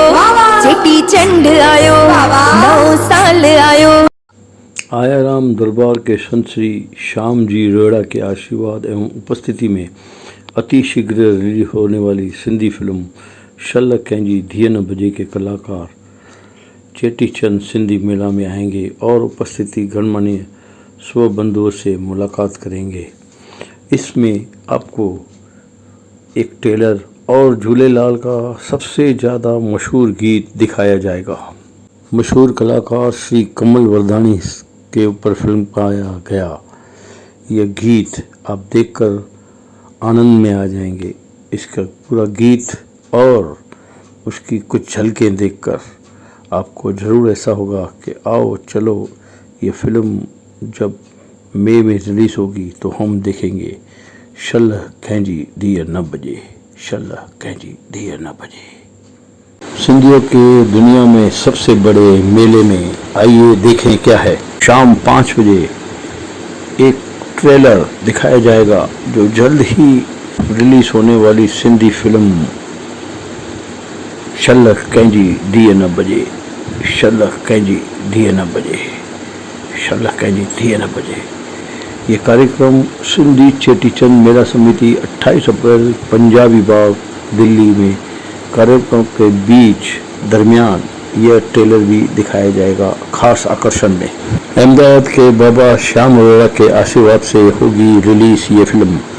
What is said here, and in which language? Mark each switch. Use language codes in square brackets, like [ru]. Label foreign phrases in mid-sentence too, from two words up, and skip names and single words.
[sd] चेटी चंड आयो, 9 साल आयो। [hi] आया राम दरबार के संत श्री श्याम जी रोड़ा के आशीर्वाद एवं उपस्थिति में अति शीघ्र रिलीज होने वाली सिंधी फिल्म शल कंहिंजी धीअ न बजे के कलाकार चेटीचंद सिंधी मेला में आएंगे और उपस्थिति गणमान्य स्व बंधुओं से मुलाकात करेंगे। इसमें आपको एक ट्रेलर और झूलेलाल का सबसे ज़्यादा मशहूर गीत दिखाया जाएगा। मशहूर कलाकार श्री कमल वर्धानी के ऊपर फिल्म पाया गया। यह गीत आप देखकर आनंद में आ जाएंगे। इसका पूरा गीत और उसकी कुछ झलकें देखकर आपको ज़रूर ऐसा होगा कि आओ चलो ये फिल्म जब मई में रिलीज़ होगी तो हम देखेंगे। शल कंहिंजी धीअ न बजे, शल कंहिंजी धीअ न बजे। सिंधियों के दुनिया में सबसे बड़े मेले में आइए देखें क्या है। शाम 5 बजे एक ट्रेलर दिखाया जाएगा जो जल्द ही रिलीज होने वाली सिंधी फिल्म शल कंहिंजी धीअ न बजे, शल कंहिंजी धीअ न बजे, शल कंहिंजी धीअ न बजे। ये कार्यक्रम सिंधी चेटीचंद मेला समिति 28 अप्रैल पंजाबी बाग दिल्ली में कार्यक्रम के बीच दरमियान यह ट्रेलर भी दिखाया जाएगा खास आकर्षण में। अहमदाबाद के बाबा श्याम रोड़ा के आशीर्वाद से होगी रिलीज ये फिल्म।